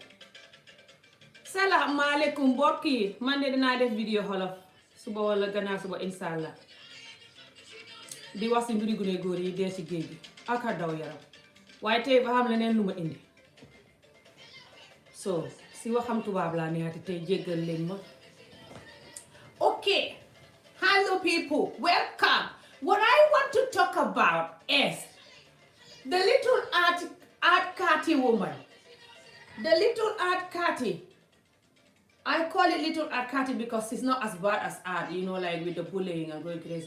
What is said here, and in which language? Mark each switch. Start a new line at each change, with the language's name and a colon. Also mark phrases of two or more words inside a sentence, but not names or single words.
Wolof: Salaamaaleykum mbokk yi, man de dinaa def vidéo xolof suba wala gannaaw suba inshallah di wax si mbiri gune góor yi dee ci géej gi ak a daw yaram, waaye tey ba xam leneen lu ma indi so si waxam tubaab laa neexati tey jéggal leen ma.
English: Okay, hello people, welcome. What I want to talk about is the little art Cathy woman. The little art Cathy. I call it little art Cathy because she's not as bad as art, you know, like with the bullying and going crazy.